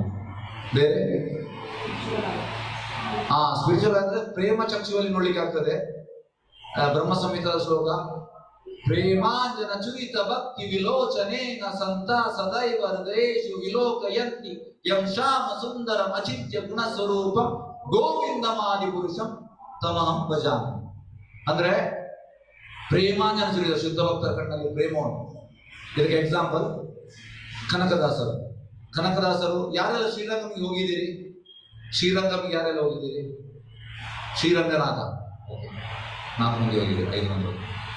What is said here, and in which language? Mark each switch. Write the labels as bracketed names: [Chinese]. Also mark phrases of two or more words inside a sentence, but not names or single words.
[Kannada] ಬೇರೆ ಸ್ಪಿರಿಚುವಲ್ ಅಂದ್ರೆ ಪ್ರೇಮ ಚಕ್ಷುವಲ್ಲಿ ನೋಡ್ಲಿಕ್ಕೆ ಆಗ್ತದೆ. [Sanskrit] ಬ್ರಹ್ಮ ಸಂಹಿತದ ಶ್ಲೋಕ, ಪ್ರೇಮಾಂಜನ ಚುರಿತ ಭಕ್ತಿ ವಿಲೋಚನೇನ ಸಂತ ಸದೈವ ಹೃದಯೇಷು ವಿಲೋಕಯಂತಿ ಯಂ ಶ್ಯಾಮ ಸುಂದರಂ ಅಚಿತ್ಯ ಗುಣ ಸ್ವರೂಪ ಗೋವಿಂದಮಾದಿ ಪುರುಷಂ ತಮಹಂ ಭಜಾಮಿ. [Kannada] ಅಂದ್ರೆ [Sanskrit] ಪ್ರೇಮಾಂಜನ ಚುರಿತ [Kannada] ಶುದ್ಧ ಭಕ್ತರ ಕಣ್ಣಲ್ಲಿ ಪ್ರೇಮ ಉಂಟು. ಇದಕ್ಕೆ ಎಕ್ಸಾಂಪಲ್ ಕನಕದಾಸರು. ಕನಕದಾಸರು ಯಾರೆಲ್ಲ ಶ್ರೀರಂಗಮಿಗೆ ಹೋಗಿದ್ದೀರಿ? ಶ್ರೀರಂಗಮಿಗೆ ಯಾರೆಲ್ಲ ಹೋಗಿದ್ದೀರಿ? ಶ್ರೀರಂಗನಾಥ 4 ಮಂದಿ ಹೋಗಿದ್ದೀರಿ, 5 ಮಂದಿ.